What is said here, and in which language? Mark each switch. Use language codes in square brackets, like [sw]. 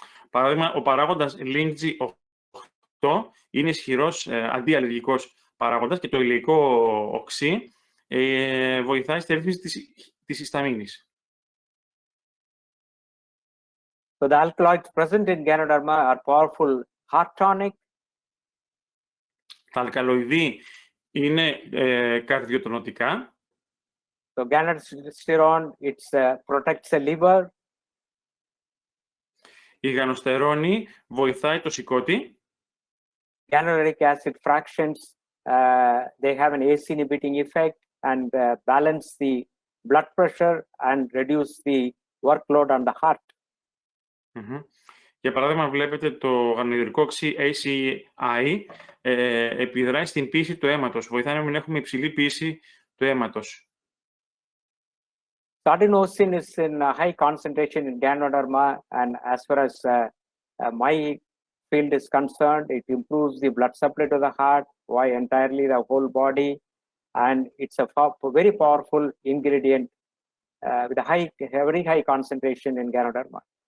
[el] Παράδειγμα, ο παράγοντας Lingzi 8 είναι ισχυρός αντιαλλεργικός παράγοντας και το ηλαϊκό οξύ βοηθάει στη ρύθμιση της ισταμίνης. [en] So the alkaloids present in Ganoderma are powerful heart tonic. [el] Τα αλκαλοειδή είναι καρδιοτονωτικά. [en] So ganosterone, it protects the liver. [el] Η γανοστερόνη βοηθάει το σηκώτη. [en] Ganoderic acid fractions, they have an ACE inhibiting effect and balance the blood pressure and reduce the workload on the heart. [el] Για παράδειγμα, βλέπετε το γανοδερικό οξύ ACI επιδράει στην πίεση του αίματος. Βοηθάει να μην έχουμε υψηλή πίεση του αίματος. [en] Adenosine is in high concentration in Ganoderma, and as far as my field is concerned, it improves the blood supply to the heart, why entirely the whole body, and it's a very powerful ingredient with a very high concentration in Ganoderma.